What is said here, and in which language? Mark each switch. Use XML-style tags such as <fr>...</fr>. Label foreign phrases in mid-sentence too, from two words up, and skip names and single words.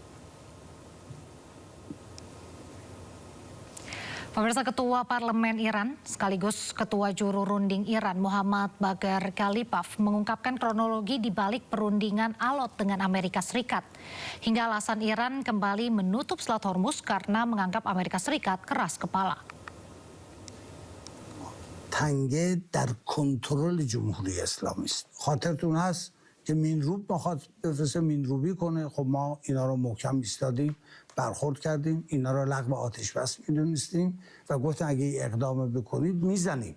<id>Pemirsa, Ketua Parlemen Iran sekaligus Ketua Juru Runding Iran Muhammad Bagher Ghalibaf mengungkapkan kronologi di balik perundingan alot dengan Amerika Serikat. Hingga alasan Iran kembali menutup Selat Hormuz karena menganggap Amerika Serikat keras kepala.</id> <fa>تنگه در کنترل جمهوری اسلامی است. خاطرتون هست که مینروب میخواد بفرسته مینروبی کنه، خب ما اینا رو محکم ایستادیم، برخورد کردیم، اینا رو لغو آتش بس میدونستیم و گفتن اگه اقدام بکنید میزنیم.</fa>